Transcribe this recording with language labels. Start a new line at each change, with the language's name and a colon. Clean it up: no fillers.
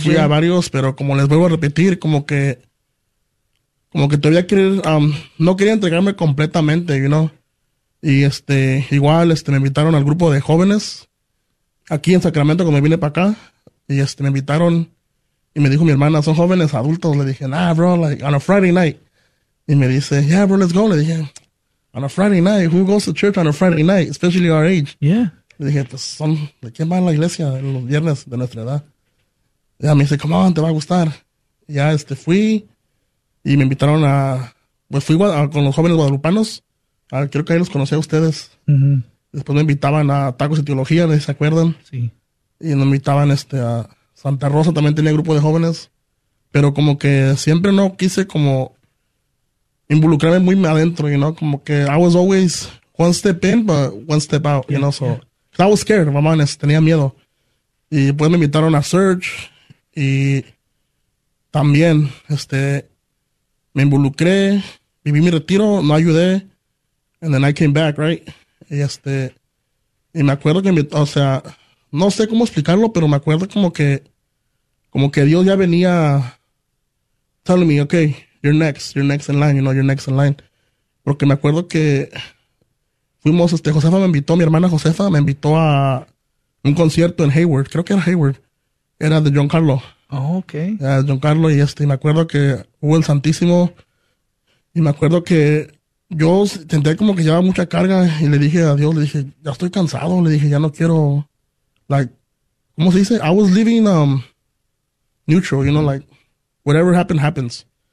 Spanish: fui a varios, pero como les vuelvo a repetir, como que todavía no quería entregarme completamente,
English: you know.
Spanish: Y igual me invitaron al grupo de jóvenes, aquí en Sacramento, cuando vine para acá, y me invitaron, y me dijo mi hermana, son jóvenes adultos, le dije,
English: nah, bro, like, on a Friday night.
Spanish: Y me dice,
English: yeah, bro, let's go,
Spanish: le dije,
English: on a Friday night, who goes to church on a Friday night, especially our age? Yeah.
Spanish: Le dije, pues son, ¿de quién va a la iglesia los viernes de nuestra edad? Ya me dice,
English: come on,
Spanish: te va a gustar. Ya fui y me invitaron fui con los jóvenes guadalupanos. Creo que ahí los conocí a ustedes. Uh-huh. Después me invitaban a Tacos y Teología, ¿no? ¿Se acuerdan? Sí. Y me invitaban a Santa Rosa, también tenía grupo de jóvenes. Pero como que siempre no quise como involucrarme muy adentro,
English: you know?
Spanish: Como que
English: I was always one step in, but one step out, you know? So, yeah. I was scared, my man,
Spanish: tenía miedo. Y pues me invitaron a Search y también me involucré, viví mi retiro, no ayudé,
English: and then I came back, right?
Spanish: Y me acuerdo que, no sé cómo explicarlo, pero me acuerdo como que Dios ya venía
English: telling me, okay, you're next in line,
Spanish: you know, you're next in line. Porque me acuerdo que fuimos, Josefa me invitó, mi hermana Josefa me invitó a un concierto en Hayward, creo que era Hayward, era de John Carlo.
English: Oh, okay.
Spanish: Era de John Carlo, y me acuerdo que hubo el Santísimo, y me acuerdo que yo senté como que llevaba mucha carga, y le dije a Dios, le dije, ya estoy cansado, le dije, ya no quiero,
English: like,
Spanish: ¿cómo se dice?
English: I was living neutral, you know, like, whatever happened, happens.